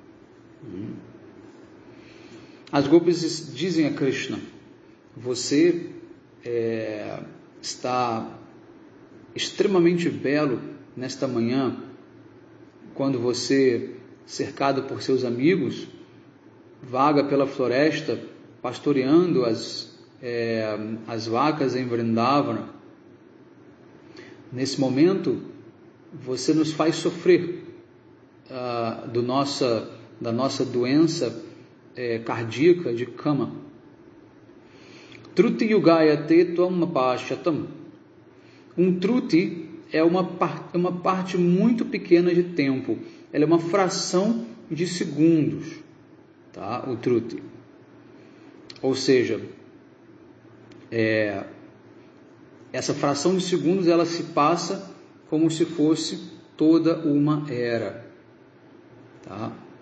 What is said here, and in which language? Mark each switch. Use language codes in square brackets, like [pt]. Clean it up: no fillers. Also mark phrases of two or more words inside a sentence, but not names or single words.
[pt] As gopis dizem a Krishna: você está extremamente belo nesta manhã, quando você, cercado por seus amigos, vaga pela floresta, pastoreando as vacas em Vrindavana. Nesse momento, você nos faz sofrer da nossa doença cardíaca de Kama. [sa] त्रुटि युगायते त्वाम् अपश्यताम्. [pt] Um truti é uma parte muito pequena de tempo. Ela é uma fração de segundos, tá? O truti. Ou seja, essa fração de segundos ela se passa como se fosse toda uma era, tá?